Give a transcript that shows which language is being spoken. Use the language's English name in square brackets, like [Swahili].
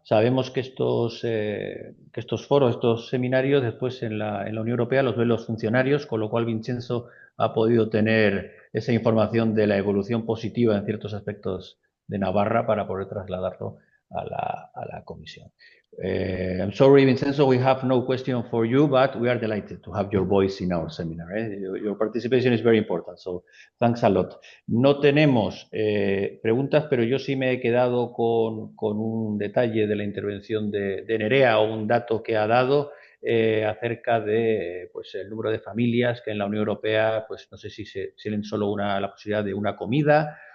[Spanish] Sabemos que estos foros, estos seminarios, después en la Unión Europea los ven los funcionarios, con lo cual Vincenzo ha podido tener esa información de la evolución positiva en ciertos aspectos de Navarra para poder trasladarlo a la Comisión. [English] I'm sorry, Vincenzo, we have no question for you, but we are delighted to have your voice in our seminar. Your participation is very important, so thanks a lot. [Spanish] No tenemos preguntas, pero yo sí me he quedado con un detalle de la intervención de Nerea o un dato que ha dado acerca de pues, el número de familias que en la Unión Europea, pues no sé si tienen solo la posibilidad de una comida